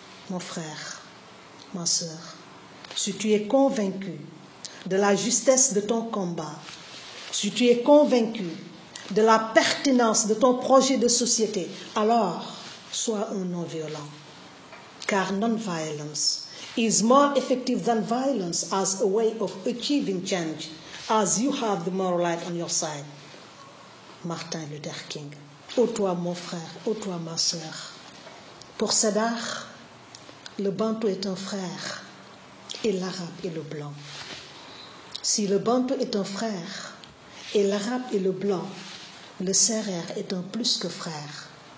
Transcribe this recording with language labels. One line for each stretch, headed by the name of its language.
French: Mon frère, ma sœur, si tu es convaincu de la justesse de ton combat, si tu es convaincu de la pertinence de ton projet de société, alors sois un non-violent. Car
English: non-violence is more effective than violence as a way of achieving change, as you have the moral light on your side. Martin Luther King.
French: Ô toi, mon frère, ô toi, ma sœur. Pour Sédar, le bantou est un frère et l'arabe est le blanc. Si le bantou est un frère et l'arabe est le blanc, le sérère est un plus que frère.